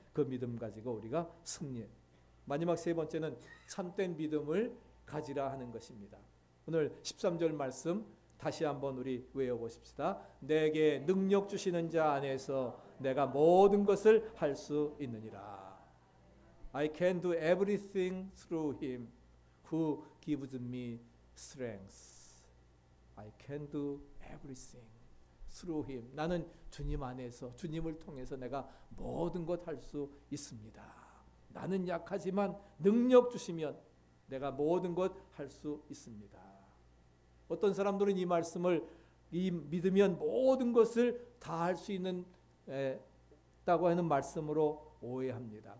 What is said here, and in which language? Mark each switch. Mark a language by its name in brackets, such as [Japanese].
[Korean] 그 믿음 가지고 우리가 승리해. 마지막 세 번째는 참된 믿음을 가지라 하는 것입니다. 오늘 13절 말씀 다시 한번 우리 외워보십시다. 내게 능력 주시는 자 안에서 내가 모든 것을 할 수 있느니라. [English] I can do everything through him who gives me strength. I can do everything through him. [Korean] 나는 주님 안에서 주님을 통해서 내가 모든 것 할 수 있습니다. 나는 약하지만 능력 주시면 내가 모든 것 할 수 있습니다. 어떤 사람들은 이 말씀을 믿으면 모든 것을 다 할 수 있는 다고 하는 말씀으로 오해합니다.